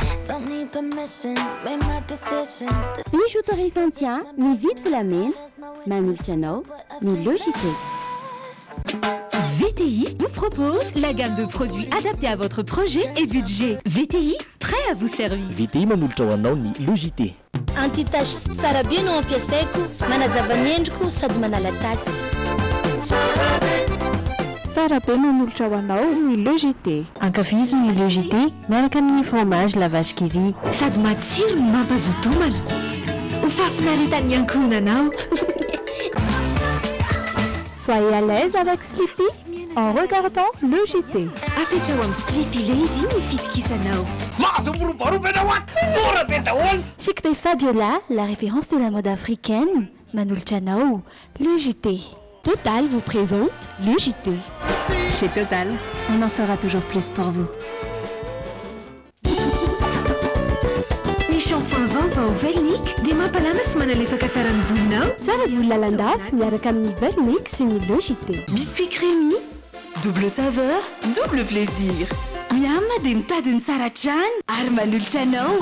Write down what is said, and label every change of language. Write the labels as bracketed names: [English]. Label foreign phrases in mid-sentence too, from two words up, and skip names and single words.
[Malagasy] Misy autorisation mividy volamena manolotra anao ny Logité. [French] VTI vous propose la gamme de produits adaptés à votre projet et budget. VTI, prêt à vous servir. [Malagasy] VTI manolotra ho anao ny Logité. Antitasy tsara be no ampiasaiko manazava ny endriko sady manala tasy. Tsara be manolotra ho anao ny Logité. Ankafizo ny Logité miaraka amin'ny fromage la vache qui rit. Sady matsiro no mampazoto homana. Ho fafinaretany ankohonanao. [French] Soyez à l'aise avec Sleepy en regardant Logité. [Malagasy] Apetrao amin'ny Sleepy Lady ny fitokisanao. [French] Chic Bay Fabiola, la référence de la mode africaine. [Malagasy] Manolotra anao Logité. [French] Total vous présente Logité. Chez Total, on en fera toujours plus pour vous. [Malagasy] Ny shampoing vaovao Velnic dia mampalama sy manalefaka tsara ny volonao. Tsara volo lalandava miaraka amin'ny Velnic sy ny Logité. [French] Biscuit crémy, double saveur, double plaisir. [Malagasy] Miama dia mitadiny tsara hatrany ary manolotra anao.